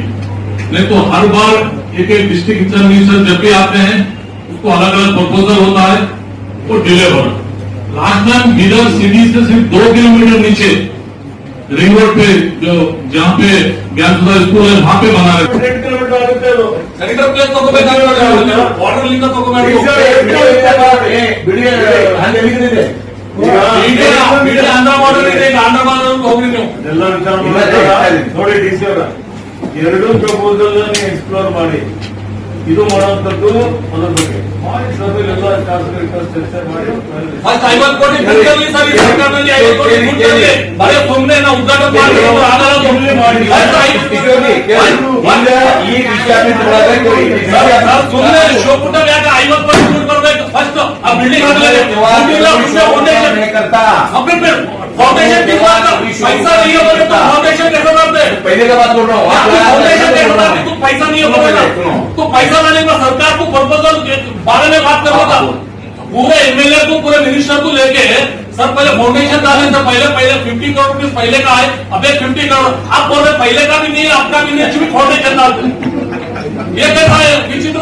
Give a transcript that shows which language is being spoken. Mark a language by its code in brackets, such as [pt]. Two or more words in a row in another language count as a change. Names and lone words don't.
[hi] नहीं तो हर बार एक डिस्ट्रिक्ट एग्जामिनेशन जब भी आते हैं उसको अलग अलग प्रपोजल होता है, वो डिले हो रहा है। लास्ट टाइम बीदर सिटी से सिर्फ 2 किलोमीटर नीचे रिंग रोड पे जो जहाँ पे ज्ञानसुधा स्कूल है वहाँ पे बना रहे [kn] ಸೆಂಟ್ರಲ್ ಪ್ಲೇಸ್ ತಗೋಬೇಕಾದ್ರೆ ಬಾರ್ಡರ್ ಲಿಂದ ತಗೋಬೇಕು ಆಂಧ್ರ ಬಾರ್ಡರ್ ಇದೆ, ಆಂಧ್ರ ಬಾರ್ಡರ್ ಹೋಗ್ರಿ ನೀವು ಎಲ್ಲ ವಿಚಾರ ನೋಡಿ ಡಿಸಿ ಅವರ ಎರಡೂ ಪ್ರಪೋಸಲ್ ಎಕ್ಸ್ಪ್ಲೋರ್ ಮಾಡಿ ಇದು ಮಾಡುವಂತದ್ದು ಅದರ ಬಗ್ಗೆ ಮಾಡಿ ಸಭೆಯಲ್ಲಿ ಎಲ್ಲ ಶಾಸಕರು ಚರ್ಚೆ ಮಾಡಿ ಫಸ್ಟ್ 50 ಕೋಟಿ ಬಿಡ್ತೀವಿ ಸರ್, ಈ ಸರ್ಕಾರದಲ್ಲಿ 50 ಕೋಟಿ ಬಿಡ್ತೀವಿ, ಬರೀ ಸುಮ್ಮನೆ ನಾವು ಉದ್ಘಾಟನೆ ಮಾಡಿ ಆಗಲ್ಲ, ಸುಮ್ಮನೆ ಮಾಡಿ ಈ ವಿಷಯ ಸುಮ್ಮನೆ ಶೋಪುಟ ಯಾಕೆ 50 ಕೋಟಿ ದುಡ್ಡು ಬರ್ಬೇಕು ಫಸ್ಟ್ ಆ ಬಿಲ್ಡಿಂಗ್ ಆಗಲೇ [hi] फाउंडेशन की बात पैसा नहीं होगा तो फाउंडेशन कैसे करते हैं? पहले का बात बोल रहा हूँ, फाउंडेशन कैसे करते? तो पैसा नहीं होगा तो पैसा लाने का सरकार को प्रपोजल बारे में बात करना था। पूरे एमएलए को पूरे मिनिस्टर को लेके सर पहले फाउंडेशन डाले थे, पहले 50 करोड़ रुपये पहले का है, अब 50 करोड़ आप बोल रहे पहले का भी नहीं है, आपका भी नहीं है, फाउंडेशन डालते ये कैसा है विचित्र।